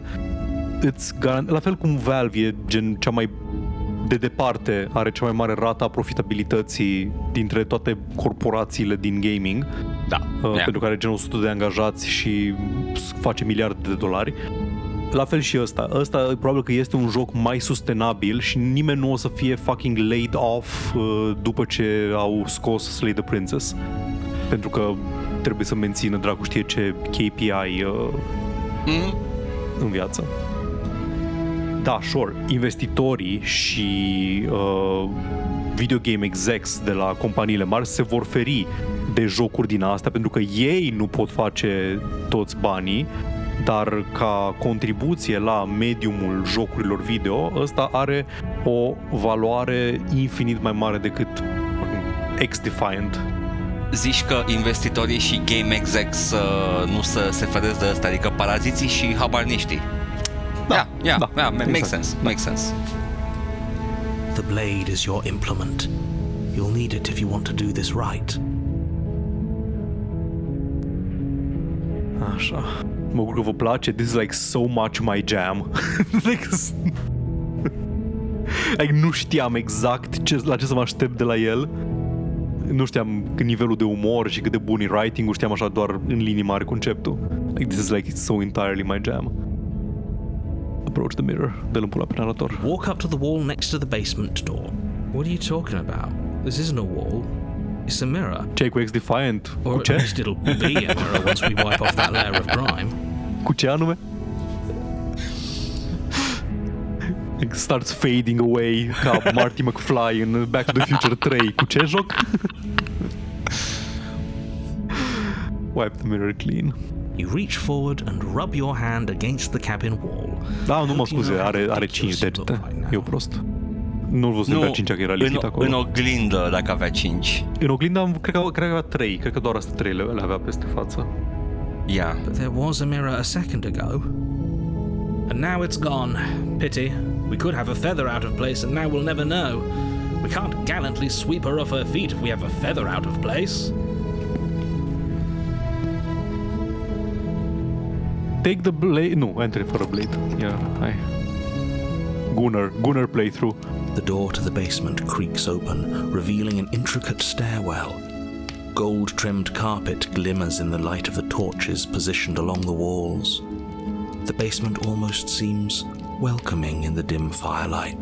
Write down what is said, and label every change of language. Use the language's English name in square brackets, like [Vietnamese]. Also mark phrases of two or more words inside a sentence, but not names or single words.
[Romanian] La fel cum Valve e gen cea mai de departe, are cea mai mare rată a profitabilității dintre toate corporațiile din gaming. Da. Pentru că are gen 100 de angajați și face miliarde de dolari. La fel și ăsta. Ăsta probabil că este un joc mai sustenabil și nimeni nu o să fie [English] fucking laid off [Romanian] după ce au scos Slay the Princess. Pentru că trebuie să mențină dracu știe ce KPI în viață. Da, sure, investitorii și [English] video game execs [Romanian] de la companiile mari se vor feri de jocuri din astea pentru că ei nu pot face toți banii, dar ca contribuție la mediumul jocurilor video, ăsta are o valoare infinit mai mare decât X-Defiant. Zici că investitorii și [English] game execs [Romanian] nu se feresc de ăsta, adică paraziții și habarniștii. Da, [English] makes sense, makes sense. The blade is your implement. You'll need it if you want to do this right. [Romanian] Așa. Mă bucur că vă place. [English] This is like so much my jam. Like, [Romanian] nu știam exact la ce să mă aștept de la el. Nu știam nivelul de umor și cât de bun e writing-ul, știam așa doar în linii mari conceptul. [English] Like, this is like so entirely my jam. Approach the mirror. [Romanian] Dă-l în pula pe narator. [English] Walk up to the wall next to the basement door. What are you talking about? This isn't a wall. It's a mirror. [Romanian] Ce-ai cu X-Defiant? [English] Or [Romanian] Cu [English] at [Romanian] ce? [English] least it'll be a mirror once we wipe off that layer of grime. [Romanian] Cu ce anume? [English] It starts fading away [Romanian] ca Marty McFly în Back to the Future 3. Cu ce joc? [English] Wipe the mirror clean. You reach forward and rub your hand against the cabin wall. [Romanian] Da, nu mă scuze, are 5 degete. Eu prost. Nu-l văzut pe 5-a că era lipit acolo. În oglindă, dacă avea 5. În oglindă cred că avea 3. Cred că doar astea 3 le avea peste față. [English] Yeah. But there was a mirror a second ago. And now it's gone. Pity. We could have a feather out of place and now we'll never know. We can't gallantly sweep her off her feet if we have a feather out of place. Take the blade... [Romanian] Nu, [English] enter fără blade. [Romanian] Ia, hai. [English] Gunner playthrough. The door to the basement creaks open, revealing an intricate stairwell. Gold-trimmed carpet glimmers in the light of the torches positioned along the walls. The basement almost seems welcoming in the dim firelight.